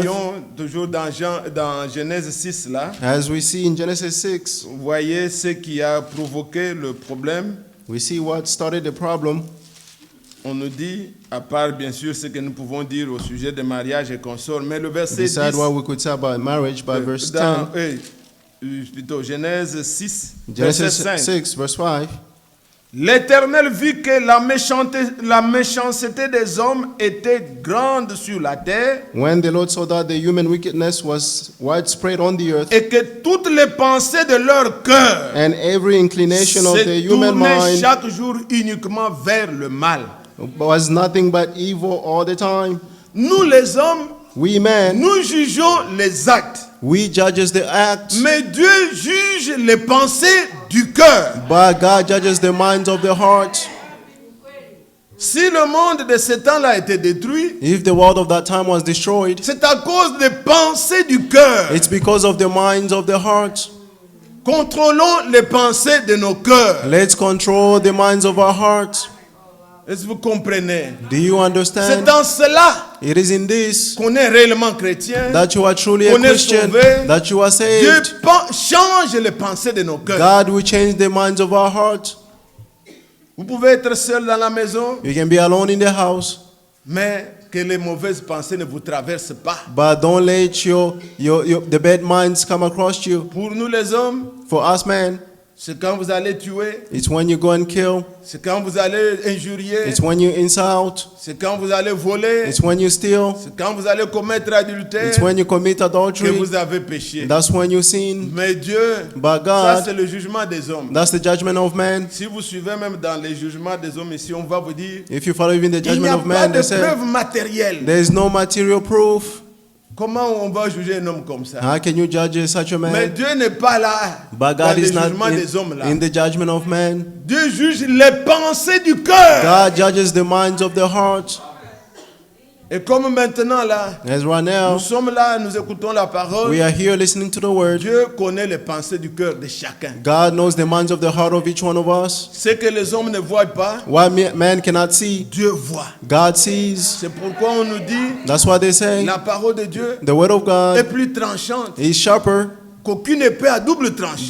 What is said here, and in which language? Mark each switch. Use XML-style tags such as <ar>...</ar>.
<fr>voyons toujours dans Genèse 6 là,</fr> <en>As we see in Genesis 6,</en> <fr>vous voyez ce qui a provoqué le problème.</fr> <en>we see what started the problem.</en> <fr>On nous dit, à part bien sûr ce que nous pouvons dire au sujet de mariage et consorts, mais le verset 10,</fr> <en>Beside what we could say about marriage, by verse 10,</en> <fr>plutôt Genèse 6, verset</fr> <en>Genesis</en> <fr>5.</fr> <en>6, verse 5.</en> <fr>L'Éternel vit que la méchanceté des hommes était grande sur la terre</fr> <en>When the Lord saw that the human wickedness was widespread on the earth,</en> <fr>et que toutes les pensées de leur cœur</fr> <en>and every inclination of the</en> <fr>se</fr> <en>human</en> <fr>tournaient</fr> <en>mind</en> <fr>chaque jour uniquement vers le mal.</fr> <en>was nothing but evil all the time.</en> <fr>Nous les hommes,</fr> <en>We men,</en> <fr>nous jugeons les actes,</fr> <en>we judges the acts,</en> <fr>mais Dieu juge les pensées du cœur.</fr> <en>but God judges the minds of the heart.</en> <fr>Si le monde de ce temps-là a été détruit,</fr> <en>If the world of that time was destroyed,</en> <fr>c'est à cause des pensées du cœur.</fr> <en>it's because of the minds of the heart.</en> <fr>Contrôlons les pensées de nos cœurs.</fr> <en>Let's control the minds of our hearts.</en> <fr>Est-ce que vous comprenez?</fr> <en>Do you</en> <fr>C'est</fr> <en>understand?</en> <fr>dans cela</fr> <en>It is in this</en> <fr>qu'on est réellement chrétien.</fr> <en>that you are truly a</en> <fr>Qu'on est</fr> <en>Christian,</en> <fr>sauvé.</fr> <en>that you are</en> <fr>Dieu</fr> <en>saved.</en> <fr>change les pensées de nos cœurs.</fr> <en>God will change the minds of our hearts.</en> <fr>Vous pouvez être seul dans la maison,</fr> <en>You can be alone in the house,</en> <fr>mais que les mauvaises pensées ne vous traversent pas.</fr> <en>but don't let the bad minds come across you.</en> <fr>Pour nous les hommes,</fr> <en>For us, man,</en> <fr>c'est quand vous allez tuer,</fr> <en>it's when you go and kill,</en> <fr>c'est quand vous allez injurier,</fr> <en>it's when you insult,</en> <fr>c'est quand vous allez voler,</fr> <en>it's when you steal,</en> <fr>c'est quand vous allez commettre adultère</fr> <en>it's when you commit</en> <fr>que</fr> <en>adultery,</en> <fr>vous avez péché.</fr> <en>that's when you sin.</en> <fr>Mais Dieu,</fr> <en>But</en> <fr>ça</fr> <en>God,</en> <fr>c'est le jugement des hommes.</fr> <en>that's the judgment of man.</en> <fr>Si vous suivez même dans les jugements des hommes ici, on va vous dire,</fr> <en>If you follow even the</en> <fr>il n'y</fr> <en>judgment</en> <fr>a</fr> <en>of</en> <fr>pas</fr> <en>man,</en> <fr>de</fr> <en>they say</en> <fr>preuve matérielle.</fr> <en>there is no material proof.</en> <fr>Comment on va juger un homme comme ça?</fr> <en>How can you judge such a</en> <fr>Mais</fr> <en>man?</en> <fr>Dieu n'est pas là</fr> <en>But</en> <fr>dans</fr> <en>God</en> <fr>les</fr> <en>is not</en> <fr>jugements des hommes là.</fr> <en>in the judgment of man.</en> <fr>Dieu juge les pensées du cœur.</fr> <en>God judges the minds of the heart.</en> <fr>Et comme maintenant là,</fr> <en>As right</en> <fr>nous</fr> <en>now,</en> <fr>sommes là, nous écoutons la parole.</fr> <en>we are here listening to the word.</en> <fr>Dieu connaît les pensées du cœur de chacun.</fr> <en>God knows the minds of the heart of each one of us.</en> <fr>Ce que les hommes ne voient pas,</fr> <en>What man cannot see,</en> <fr>Dieu voit.</fr> <en>God sees.</en> <fr>C'est pourquoi on nous dit,</fr> <en>That's why they say</en> <fr>la parole de Dieu</fr> <en>the word of</en> <fr>est</fr> <en>God</en> <fr>plus tranchante</fr> <en>is sharper</en> <fr>qu'aucune épée à double tranchant.</fr>